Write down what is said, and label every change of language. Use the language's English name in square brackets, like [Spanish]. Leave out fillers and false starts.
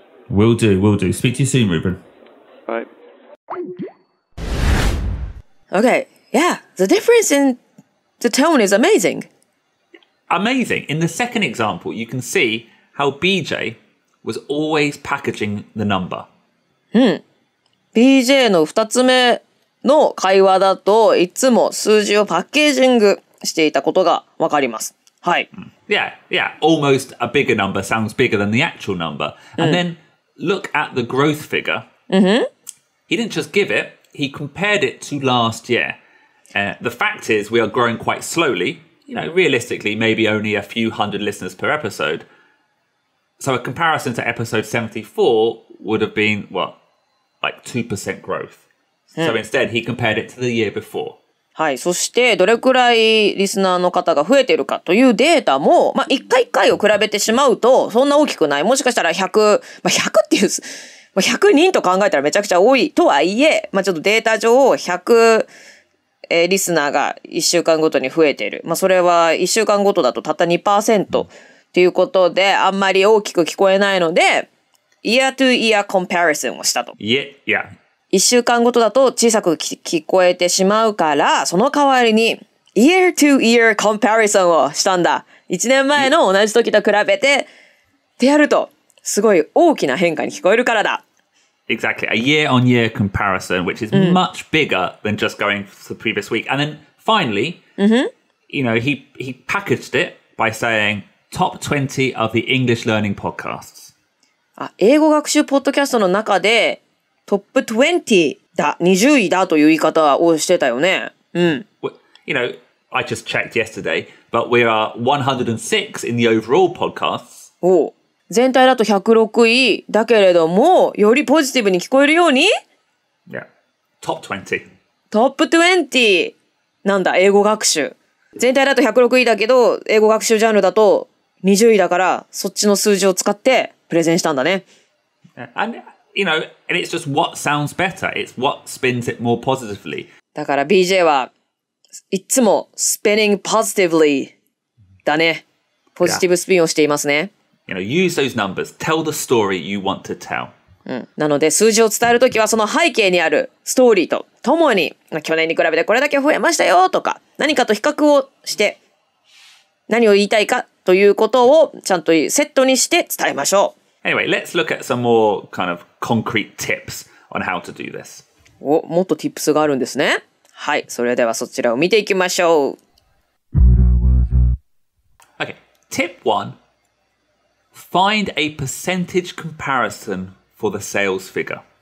[English] Will do. Speak to you soon, Ruben. Bye. Okay, yeah, the difference in the tone is amazing. Amazing. In the second example, you can see how BJ was always packaging the number. [Japanese] BJ の2つ目の会話だといつも数字をパッケージングしていたことがわかります。はい。 [English] Yeah. Almost a bigger number sounds bigger than the actual number. And then look at the growth figure. He didn't just give it, he compared it to last year. The fact is we are growing quite slowly. Realistically, maybe only a few hundred listeners per episode. So a comparison to episode 74 would have been, like 2% growth. So instead, he compared it to the year before. [Japanese] はい。そして、どれくらいリスナーの方が増えているかというデータも、一回一回を比べてしまうと、そんな大きくない。もしかしたら100、100っていう、100人と考えたらめちゃくちゃ多いとはいえ、ちょっとデータ上100、リスナーが1週間ごとに増えている。それは1週間ごとだとたった 2% っていうことで、あんまり大きく聞こえないので、 [English] year to year comparison [Japanese] をしたと。 [English] Yeah. [Japanese] 1週間ごとだと小さく聞こえてしまうから、その代わりに [English] year to year comparison [Japanese] をしたんだ。 1年前の同じ時と比べて、ってやると、すごい大きな変化に聞こえるからだ。 [English] Exactly. A year-on-year comparison, which is much bigger than just going for the previous week. And then finally, he packaged it by saying top 20 of the English learning podcasts. [Japanese] 英語学習ポッドキャストの中でトップ20だ、20位だという言い方をしてたよね。 [English] You know, I just checked yesterday, but we are 106 in the overall podcasts. [Japanese] おう全体だと106位だけれども、よりポジティブに聞こえるように [English] Yeah. Top 20. [Japanese] トップ20なんだ、英語学習。全体だと106位だけど、英語学習ジャンルだと20位だから、そっちの数字を使ってプレゼンしたんだね。 [English] And, and it's just what sounds better. It's what spins it more positively. [Japanese] だから BJ はいつも [English] spinning positively [Japanese] だね。ポジティブスピンをしていますね。 [English] Use those numbers. Tell the story you want to tell. [Japanese] なので数字を伝えるときはその背景にあるストーリーとともに去年に比べてこれだけ増えましたよとか何かと比較をして何を言いたいかということをちゃんとセットにして伝えましょう。 [English] Anyway, let's look at some more kind of concrete tips on how to do this. [Japanese] もっと tips があるんですね。はい、それではそちらを見ていきましょう。 [English] Okay, tip 1. Find a percentage comparison for the sales figure.